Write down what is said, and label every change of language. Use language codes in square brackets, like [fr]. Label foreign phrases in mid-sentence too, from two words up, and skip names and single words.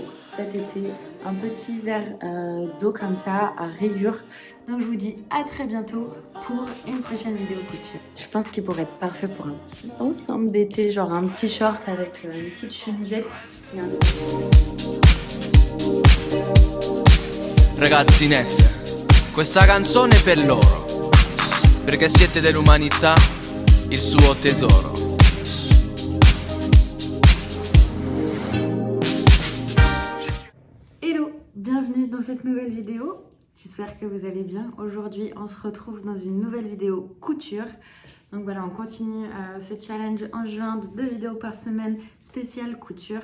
[fr] cet été un petit verre d'eau comme ça à rayures. Donc je vous dis à très bientôt pour une prochaine vidéo couture. Je pense qu'il pourrait être parfait pour un petit ensemble d'été, genre un petit short avec une petite chemisette et un... [it] Ragazzinette, questa canzone è per loro, perché siete dell'umanità, il suo tesoro. [fr] Hello, bienvenue dans cette nouvelle vidéo. J'espère que vous allez bien. Aujourd'hui, on se retrouve dans une nouvelle vidéo couture. Donc voilà, on continue ce challenge en juin de 2 vidéos par semaine spéciale couture.